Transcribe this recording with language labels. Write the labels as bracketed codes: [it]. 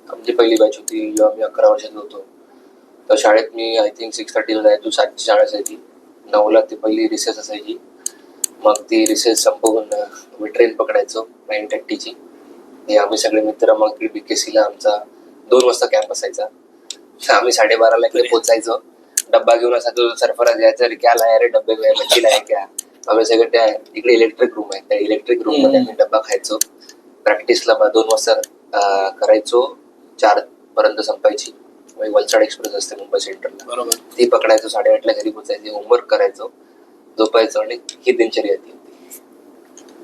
[mr] आमची पहिली बॅच होती जेव्हा मी 11 वर्षाचा होतो. तर शाळेत मी [en] I think [mr] 6:30ला जायचो. 7ची शाळा असायची. 9ला ती पहिली रिसेस असायची. मग ती रिसेस संपवून आम्ही ट्रेन पकडायचो 9:30ची. हे आम्ही सगळे मित्र मग बीकेसीला आमचा 2 वाजता कॅम्प असायचा. आम्ही 12:30ला इकडे पोहोचायचो. डब्बा घेऊन असा तो सरफराज यायचा, [hi] रे क्या लाया रे डब्बे में, मच्छी लाया क्या. [mr] आम्ही सगळे त्या इकडे इलेक्ट्रिक रूम आहे, त्या इलेक्ट्रिक रूम मध्ये आम्ही डब्बा खायचो. प्रॅक्टिसला 2 वाजता करायचो, 4 पर्यंत संपायची. वलसाड एक्सप्रेस असते मुंबई सेंट्रलला, बरोबर. ती पकडायचो. 8:30ला घरी पोहोचायचे, होमवर्क करायचो, झोपायचो, आणि ही दिनचर्या होती.